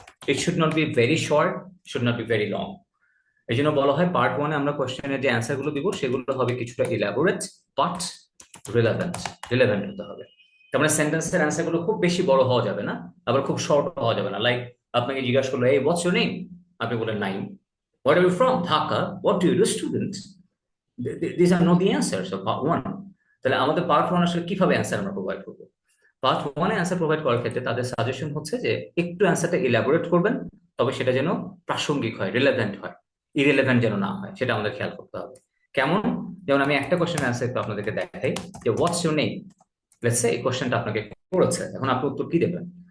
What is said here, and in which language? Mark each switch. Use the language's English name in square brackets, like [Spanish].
[English] It should not be very short, should not be very long. [Bangla] এই জন্য বলা হয় পার্ট 1-এ আমরা কোশ্চেনের যে অ্যান্সার গুলো দিব, সেগুলো হবে কিছুটা ইলাবোরেট বাট রিলেভেন্ট হতে হবে। তার মানে সেন্টেন্সের অ্যান্সার গুলো খুব বেশি বড় হওয়া যাবে না, আবার খুব শর্ট হওয়া যাবে না। লাইক আপনাকে জিজ্ঞাসা করলো, এই [English] what's your name, [Bangla] আপনি বলেন Naim, [English] Where are you from? Dhaka. What do you do, student? These are not the answers of part one. [Bangla] তাহলে আমাদের পার্ট ওয়ান আসলে কিভাবে অ্যান্সার আমরা প্রোভাইড করবো? পার্ট ওয়ানে অ্যান্সার প্রোভাইড করার ক্ষেত্রে তাদের সাজেশন হচ্ছে যে একটু অ্যান্সারটা ইলাবোরেট করবেন, তবে সেটা যেন প্রাসঙ্গিক হয়, রিলেভেন্ট হয়, ইরেলেভেন্ট যেন না হয়, সেটা আমাদের খেয়াল করতে হবে। কেমন? যেমন আমি একটা কোশ্চেন অ্যান্সার একটু আপনাদেরকে দেখাই যে [English] What's your name. Let's say [Bangla] এই কোশ্চেনটা আপনাকে করেছে, এখন আপনি উত্তর কি দেবেন?